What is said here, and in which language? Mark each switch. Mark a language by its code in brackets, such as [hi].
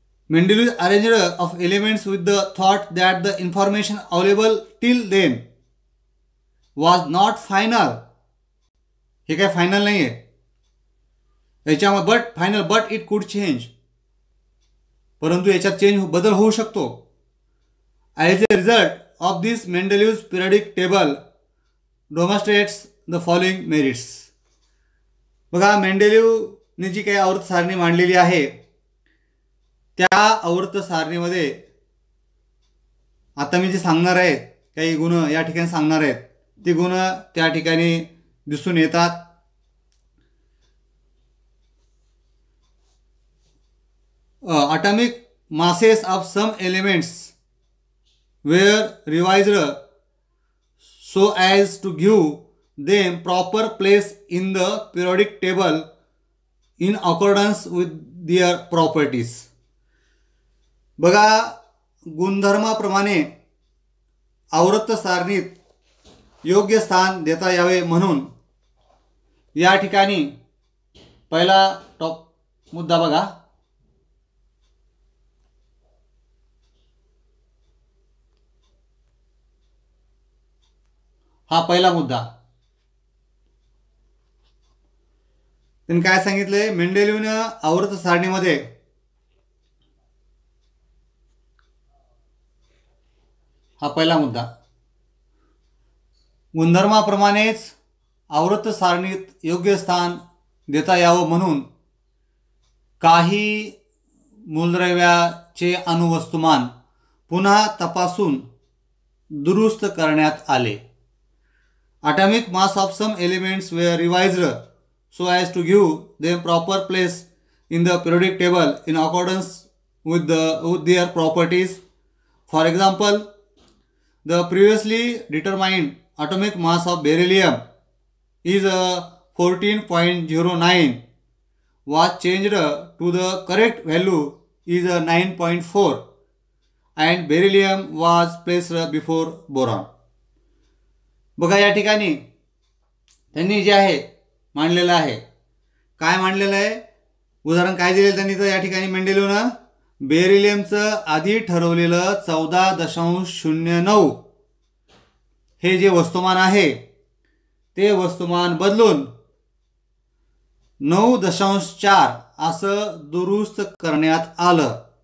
[en] Mendeleev arranged of elements with the thought that the information available till then was not final. [mr] हे काय final नाही आहे याच्यामध्ये, [en] but it could change, [mr] परंतु याच्यात बदल होऊ शकतो. [en] As a result of this Mendeleev's periodic table demonstrates the following merits. [mr] बघा, मेंडेलिव्हने जी काही आवर्त सारणी मांडलेली आहे त्या आवर्त सारणीमध्ये आता मी जे सांगणार आहे काही गुण या ठिकाणी सांगणार आहेत, ती गुण त्या ठिकाणी दिसून येतात. [en] atomic masses of some elements were revised so as to give them proper place in the periodic table in accordance with their properties. [mr] बघा, गुणधर्माप्रमाणे आवर्त सारणीत योग्य स्थान देता यावे म्हणून या ठिकाणी पहिला टॉप मुद्दा बघा. हा पहिला मुद्दा. त्यांनी काय सांगितले, मेंडेलिव्हनं आवर्त सारणीमध्ये हा पहिला मुद्दा, गुणधर्माप्रमाणेच आवर्त सारणीत योग्य स्थान देता यावं म्हणून काही मूलद्रव्याचे अणुवस्तुमान पुन्हा तपासून दुरुस्त करण्यात आले. [en] Atomic mass of some elements were revised so as to give them proper place in the periodic table in accordance with their properties. For example, the previously determined atomic mass of beryllium is 14.09 was changed to the correct value is 9.4 and beryllium was placed before boron. [mr] बघा, या ठिकाणी त्यांनी जे आहे मांडलेलं आहे, काय मांडलेलं आहे, उदाहरण काय दिलेलं त्यांनी, तर या ठिकाणी मेंडेलिव्हनं बेरिलियमचं आधी ठरवलेलं 14.09 हे जे वस्तुमान आहे ते वस्तुमान बदलून 9.4 असं दुरुस्त करण्यात आलं.